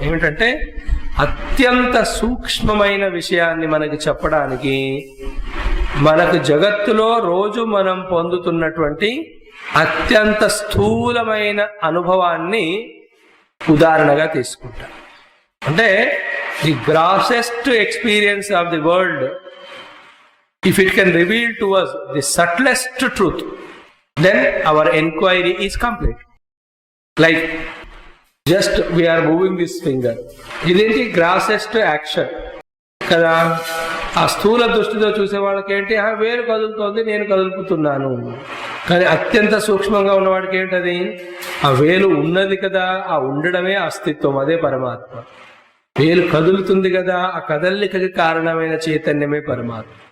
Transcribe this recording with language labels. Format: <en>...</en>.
<te>ఏమిటంటే అత్యంత సూక్ష్మమైన విషయాన్ని మనకి చెప్పడానికి మనకు జగత్తులో రోజు మనం పొందుతున్నటువంటి అత్యంత స్థూలమైన అనుభవాన్ని ఉదాహరణగా తీసుకుంటాం. అంటే</te> <en>The grossest experience of the world, if it can reveal to us the subtlest truth, then our inquiry is complete. Like just we are moving this finger,</en> <te>ఇదేంటి గ్రాసెస్ట్ యాక్షన్ కదా. ఆ స్థూల దృష్టితో చూసే వాళ్ళకి ఏంటి, వేలు కదులుతోంది, నేను కదులుపుతున్నాను. కానీ అత్యంత సూక్ష్మంగా ఉన్నవాడికి ఏంటది, ఆ వేలు ఉన్నది కదా, ఆ ఉండడమే అస్తిత్వం, అదే పరమాత్మ. వేలు కదులుతుంది కదా, ఆ కదలికకి కారణమైన చైతన్యమే పరమాత్మ.</te>